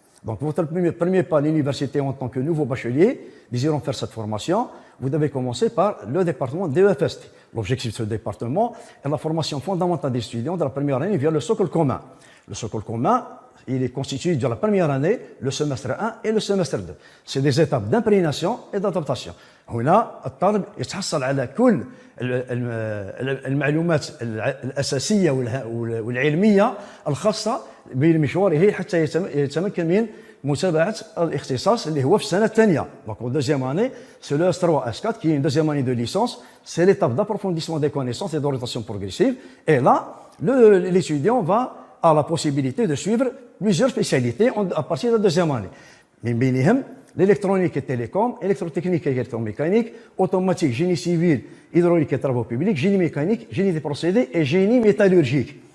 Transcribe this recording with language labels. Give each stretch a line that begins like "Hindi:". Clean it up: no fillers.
French: Donc, votre premier pas à l'université en tant que nouveau bachelier, désirant faire cette formation, vous devez commencer par le département DEFST. L'objectif de ce département est la formation fondamentale des étudiants de la première année via le socle commun. Le socle commun, il est constitué de la première année, le semestre 1 et le semestre 2. C'est des étapes d'imprégnation et d'adaptation.
Arabic: هنا الطالب يتحصل على كل المعلومات الأساسية والعلمية الخاصة بمشواره حتى يتمكن من متابعة الاختصاص اللي هو في السنة الثانية.
French: Donc en deuxième année, c'est le S3, S4 qui est une deuxième année de licence. C'est l'étape d'approfondissement des connaissances et d'orientation progressive. Et là, l'étudiant va a la possibilité de suivre plusieurs spécialités à partir de la deuxième année.
Arabic: من بينهم
French: l'électronique et télécom, électrotechnique et électromécanique, automatique, génie civil, hydraulique et travaux publics, génie mécanique, génie des procédés et génie métallurgique.